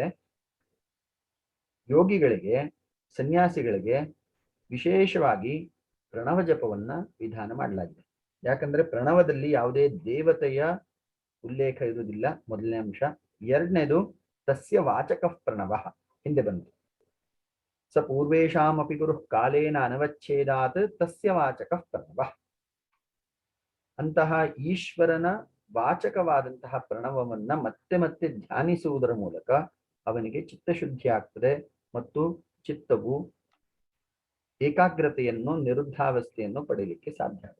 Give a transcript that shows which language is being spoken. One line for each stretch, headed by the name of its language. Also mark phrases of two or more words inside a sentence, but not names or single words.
Kannada: ಯೋಗಿಗಳಿಗೆ, ಸನ್ಯಾಸಿಗಳಿಗೆ ವಿಶೇಷವಾಗಿ ಪ್ರಣವ ಜಪವನ್ನ ವಿಧಾನ ಮಾಡಲಾಗಿದೆ. ಯಾಕಂದ್ರೆ ಪ್ರಣವದಲ್ಲಿ ಯಾವುದೇ ದೇವತೆಯ ಉಲ್ಲೇಖ ಇರುವುದಿಲ್ಲ, ಮೊದಲನೇ ಅಂಶ. ಎರಡನೇದು
Sanskrit: ತಸ್ಯ ವಾಚಕ ಪ್ರಣವ
Kannada: ಹಿಂದೆ ಬಂತು.
Sanskrit: ಸ ಪೂರ್ವೇಶಾಮಪಿ ಗುರು ಕಾಲೇನ ಅನವಚ್ಛೇದಾತ್ ತಸ್ಯ ವಾಚಕ ಪ್ರಣವ.
Kannada: ಅಂತಹ ಈಶ್ವರನ ವಾಚಕವಾದಂತಹ ಪ್ರಣವವನ್ನ ಮತ್ತೆ ಮತ್ತೆ ಧ್ಯಾನಿಸುವುದರ ಮೂಲಕ ಅವನಿಗೆ ಚಿತ್ತಶುದ್ಧಿ ಆಗ್ತದೆ ಮತ್ತು ಚಿತ್ತವು ಏಕಾಗ್ರತೆಯನ್ನು, ನಿರುದ್ಧಾವಸ್ಥೆಯನ್ನು ಪಡೆಯಲಿಕ್ಕೆ ಸಾಧ್ಯ ಆಗುತ್ತೆ.